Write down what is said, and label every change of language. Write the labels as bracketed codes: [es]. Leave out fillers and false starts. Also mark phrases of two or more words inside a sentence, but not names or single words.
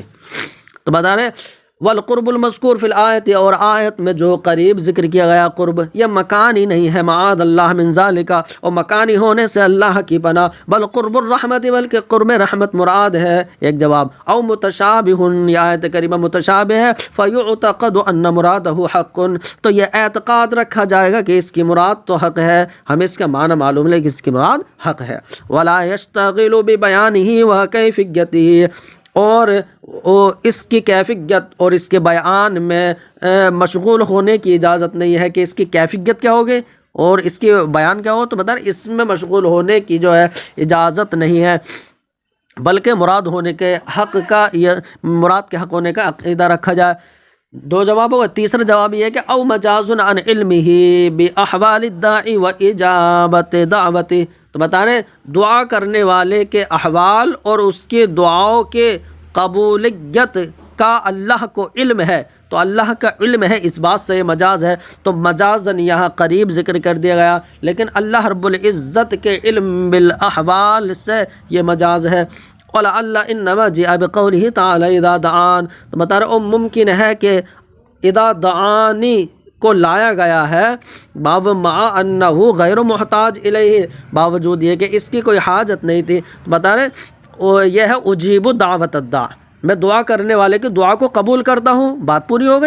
[ur] تو بتا رہے [ar] والقرب المذکور فی الآیت، [ur] اور آیت میں جو قریب ذکر کیا گیا قرب، یہ مکانی نہیں ہے، [ar] معاذ اللہ من ذالک، [ur] اور مکانی ہونے سے اللہ کی پناہ، [ar] بل قرب الرحمت، [ur] بلکہ قرب رحمت مراد ہے۔ ایک جواب، [ar] او متشابہ، [ur] یہ آیت کریمہ متشابہ ہے، [ar] فیعتقد ان مرادہ حق، [ur] تو یہ اعتقاد رکھا جائے گا کہ اس کی مراد تو حق ہے، ہمیں اس کا معنی معلوم ہے کہ اس کی مراد حق ہے۔ [ar] ولا یشتغل ببیانہ وکیفیتہ، [ur] اور اس کی کیفیت اور اس کے بیان میں مشغول ہونے کی اجازت نہیں ہے کہ اس کی کیفیت کیا ہوگی اور اس کی بیان کیا ہو، تو بتا رہے اس میں مشغول ہونے کی جو ہے اجازت نہیں ہے، بلکہ مراد ہونے کے حق کا، مراد کے حق ہونے کا عقیدہ رکھا جائے۔ 2 جواب ہوگا۔ تیسرا جواب یہ ہے کہ [ar] او مجاز عن علمہ باحوال الداعی و اجابت دعوتہ، [ur] تو بتا رہے دعا کرنے والے کے احوال اور اس کے دعاؤں کے قبولیت کا اللہ کو علم ہے، تو اللہ کا علم ہے، اس بات سے یہ مجاز ہے۔ تو مجازن یہاں قریب ذکر کر دیا گیا، لیکن اللہ رب العزت کے [ar] علم بالاحوال [ur] سے یہ مجاز ہے۔ [ar] وَلَعَلَّ إِنَّمَا جِاءَ بِقَوْلِهِ تَعَالَى إِذَا دَعَانِ، [ur] تو بتا رہے ممکن ہے کہ [ar] اذا دعانی [ur] کو لایا گیا ہے [ar] مع انہ غیر محتاج الیہ، [ur] باوجود یہ کہ اس کی کوئی حاجت نہیں تھی۔ تو بتا رہے یہ ہے [ar] اجیب دعوت الداع، [ur] میں دعا کرنے والے کی دعا کو قبول کرتا ہوں، بات پوری ہو گئی۔